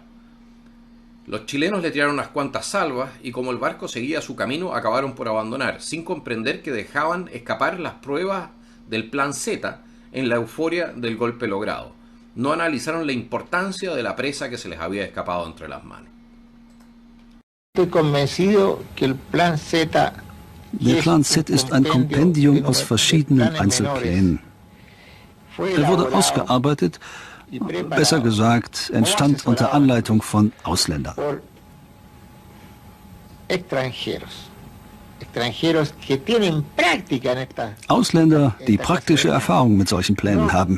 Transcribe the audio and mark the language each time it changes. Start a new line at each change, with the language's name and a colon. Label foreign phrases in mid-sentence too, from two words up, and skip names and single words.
Spanish: Los chilenos le tiraron unas cuantas salvas y como el barco seguía su camino acabaron por abandonar, sin comprender que dejaban escapar las pruebas del Plan Z en la euforia del golpe logrado. No analizaron la importancia de la presa que se les había escapado entre las manos. Estoy convencido que el Plan Z
German: Der Plan Z ist ein Kompendium aus verschiedenen Einzelplänen. Er wurde ausgearbeitet, besser gesagt, entstand unter Anleitung von Ausländern. Ausländer, die praktische Erfahrung mit solchen Plänen haben.